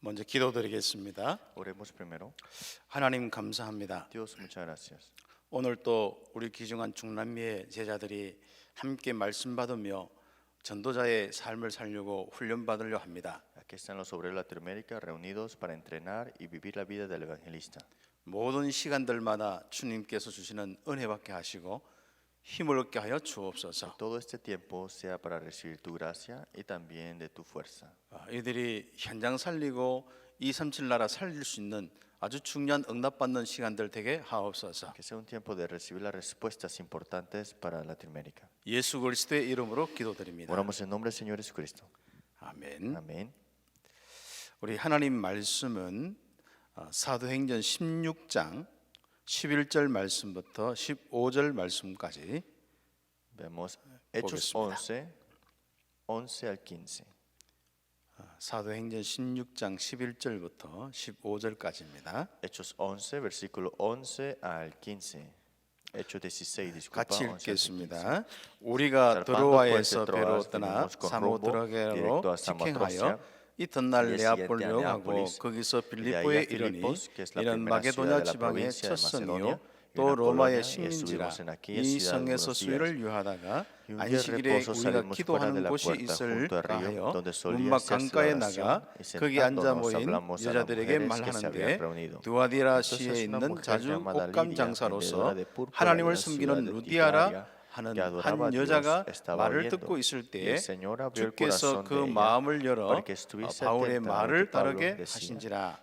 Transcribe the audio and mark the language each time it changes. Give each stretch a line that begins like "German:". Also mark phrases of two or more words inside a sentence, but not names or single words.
Korean: 먼저 기도드리겠습니다.
Spanish: Oremos primero.
Korean: 하나님 감사합니다.
Spanish: Dios, muchas gracias.
Korean: 오늘 또 우리 귀중한 중남미의 제자들이 함께 말씀 받으며 전도자의 삶을 살려고 훈련 받으려 합니다.
Spanish: Aquí están los obreros de Latinoamérica reunidos para entrenar y vivir la vida del evangelista.
Korean: 모든 시간들마다 주님께서 주시는 은혜 받게 하시고 힘을 얻게 하여 주옵소서.
Spanish: Todo este tiempo sea para recibir tu gracia y también de tu fuerza.
Korean: 이들이 현장 살리고 237 나라 살릴 수 있는 아주 중요한 응답받는 시간들 되게 하옵소서.
Spanish: Que sea un tiempo de recibir las respuestas importantes para Latinoamérica.
Korean: 예수 그리스도의 이름으로 기도드립니다.
Spanish: Oramos en nombre del Señor Jesucristo.
Korean: 아멘.
Spanish: Amén.
Korean: 우리 하나님 말씀은 사도행전 16장 11절 말씀부터 15절 말씀까지
Spanish: Vemos Hechos
Korean: 보겠습니다.
Spanish: 11 al 15.
Korean: 사도행전 16장 11절부터 15절까지입니다.
Spanish: Hechos 11, versículo 11 al 15. Hechos 16, disculpa.
Korean: 같이
Spanish: 11 al 15.
Korean: 읽겠습니다. 우리가 드로아에서 배로 떠나 사모드라게로 직행하여 이튿날 네아폴로 가고 거기서 빌립보에 이르니 이는 마게도냐 지방의 첫 성이요 또 로마의 식민지라. 이 성에서 수요를 유하다가 안식일에 우리가 기도하는 곳이 있을 하여 문막 강가에 나가 거기 앉아 모인 여자들에게 말하는데 두아디라시에 있는 자주 옷감 장사로서 하나님을 섬기는 루디아라 하는 한 여자가 말을 듣고 있을 때에 주께서 그 마음을 열어 바울의 말을 따르게 하신지라.